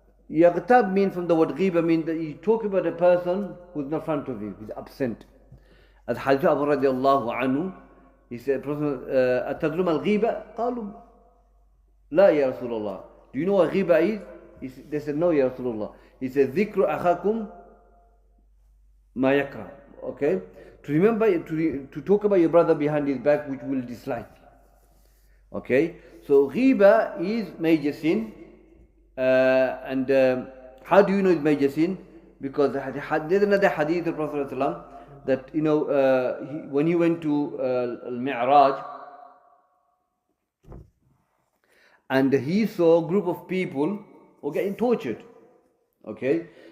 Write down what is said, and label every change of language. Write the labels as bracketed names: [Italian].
[English] Yaghtab means from the word ghiba means that you talk about a person who's not in front of you, he's absent. As Hadith Abu radiallahu anhu, he said, [Arabic] أتدرون الغيبة؟ قالوا لا يا رسول الله. [English] Do you know what ghiba is? They said, no ya Rasulullah. He said, [Arabic] ذكر أخاكم ما يكره. [English] Okay? To remember, to talk about your brother behind his back, which will dislike. Okay? So ghiba is major sin. And how do you know it's major sin? Because there's another hadith of Prophet ﷺ that, you know, when he went to Al-Mi'raj, and he saw a group of people who were getting tortured. Okay?